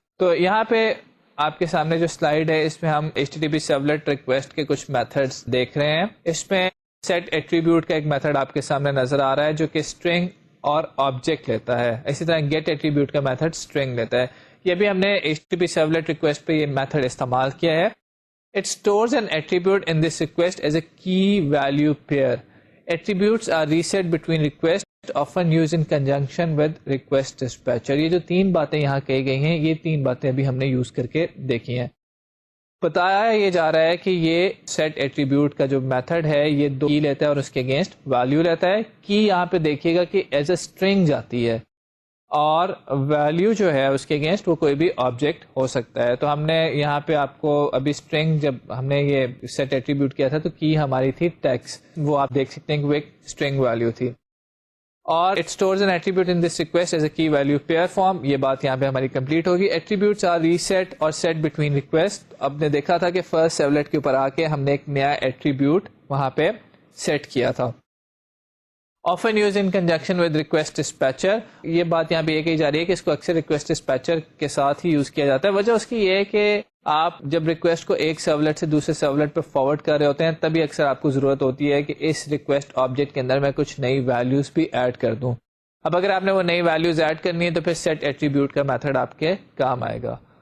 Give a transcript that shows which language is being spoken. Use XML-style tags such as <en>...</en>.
<ur>تو یہاں پہ آپ کے سامنے جو سلائیڈ ہے اس میں ہم HTTP سرولیٹ ریکویسٹ کے کچھ میتھڈز دیکھ رہے ہیں. اس میں سیٹ ایٹریبیوٹ کا ایک میتھڈ آپ کے سامنے نظر آ رہا ہے جو کہ اسٹرنگ اور آبجیکٹ لیتا ہے. اسی طرح گیٹ ایٹریبیوٹ کا میتھڈ اسٹرنگ لیتا ہے. یہ بھی ہم نے HTTP سرولیٹ ریکویسٹ پہ یہ میتھڈ استعمال کیا ہے.</ur> <en>It stores an attribute in this request as a key value pair. Attributes are reset between requests, often used in conjunction with request dispatcher.</en> <ur>یہ جو تین باتیں یہاں کہی گئی ہیں, یہ تین باتیں ابھی ہم نے یوز کر کے دیکھی ہیں. بتایا یہ جا رہا ہے کہ یہ سیٹ ایٹریبیوٹ کا جو میتھڈ ہے یہ دو کی لیتا ہے اور اس کے اگینسٹ ویلیو لیتا ہے. کی یہاں پہ دیکھیے گا کہ</ur> <en>as a string</en> <ur>جاتی ہے, اور ویلیو جو ہے اس کے اگینسٹ وہ کوئی بھی آبجیکٹ ہو سکتا ہے. تو ہم نے یہاں پہ آپ کو ابھی اسٹرنگ جب ہم نے یہ سیٹ ایٹریبیوٹ کیا تھا تو کی ہماری تھی ٹیکس, وہ آپ دیکھ سکتے ہیں کہ وہ ایک اسٹرنگ ویلیو تھی.</ur> <en>اور it stores an attribute in this request as a key value pair form.</en> <ur>یہ بات یہاں پہ ہماری کمپلیٹ ہوگی.</ur> <en>Attributes are reset اور set between request.</en> <ur>اب نے دیکھا تھا کہ فرسٹ سرولیٹ کے اوپر آ کے ہم نے ایک نیا ایٹریبیوٹ وہاں پہ سیٹ کیا تھا.</ur> <en>often used in conjunction with request dispatcher.</en> <ur>یہ بات یہاں پہ یہ کہی جا رہی ہے کہ اس کو اکثر ریکویسٹ ڈسپیچر کے ساتھ ہی یوز کیا جاتا ہے. وجہ اس کی یہ ہے کہ آپ جب ریکویسٹ کو ایک سرولیٹ سے دوسرے سرولیٹ پہ فارورڈ کر رہے ہوتے ہیں تبھی اکثر آپ کو ضرورت ہوتی ہے کہ اس ریکویسٹ آبجیکٹ کے اندر میں کچھ نئی ویلیوز بھی ایڈ کر دوں. اب اگر آپ نے وہ نئی ویلیوز ایڈ کرنی ہے تو پھر سیٹ ایٹریبیوٹ کا میتھڈ آپ کے کام آئے گا.</ur>